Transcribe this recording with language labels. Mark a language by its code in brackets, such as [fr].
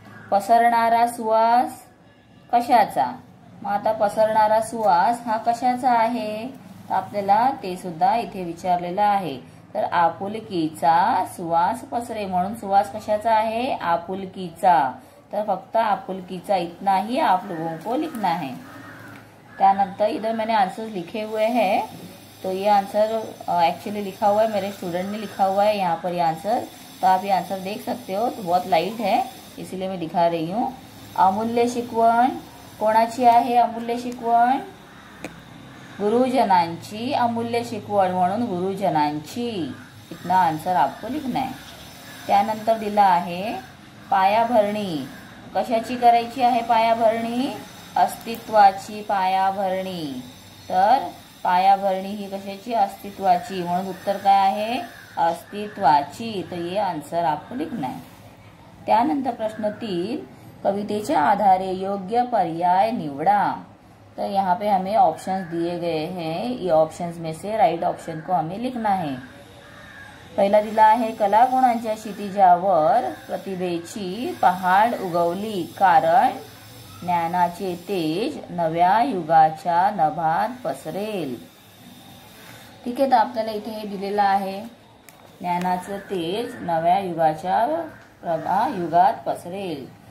[mr] पसरणारा सुवास कशाचा। मग आता पसरणारा सुवास हा कशाचा आहे, तर आपल्याला ते सुद्धा इथे विचारलेलं आहे। तर आपुलकीचा सुवास पसरे, म्हणून सुवास कशाचा आहे, आपुलकीचा। तर फक्त आपुलकीचा [hi] इतना ही आप लोगों को लिखना है। त्यानंतर इधर मैंने आंसर लिखे हुए हैं, तो ये आंसर एक्चुअली लिखा हुआ है, मेरे स्टूडेंट ने लिखा हुआ है यहाँ पर ये आंसर, तो आप ये आंसर देख सकते हो। तो बहुत लाइट है इसीलिए मैं दिखा रही हूँ। [mr] अमूल्य शिकवण कोणाची आहे, अमूल्य शिकवण गुरुजनांची, अमूल्य शिकवण म्हणून गुरुजनांची, [hi] इतना आंसर आपको लिखना है। [mr] त्यानंतर दिला आहे पायाभरणी, कशाची करायची आहे पायाभरणी, अस्तित्वाची पायाभरणी। तर पायाभरणी ही कशाची, अस्तित्वाची, म्हणून उत्तर काय आहे, अस्तित्वाची। [hi] तो ये आंसर आपको लिखना है। [mr] त्यानंतर प्रश्न 3, कवितेच्या आधारे योग्य पर्याय निवडा। [hi] तो यहाँ पे हमें ऑप्शंस दिए गए हैं, ये ऑप्शंस में से राइट ऑप्शन को हमें लिखना है। [mr] पहिला दिला आहे, कलागुणांच्या क्षितिजावर प्रतिभेची पहाड उगवली, कारण ज्ञानाचे तेज नव्या युगाच्या नभात पसरेल. ठीक आहे, तर आपल्याला इथे हे दिलेलं आहे, ज्ञानाचं तेज नव्या युगाच्या युगात पसरेल.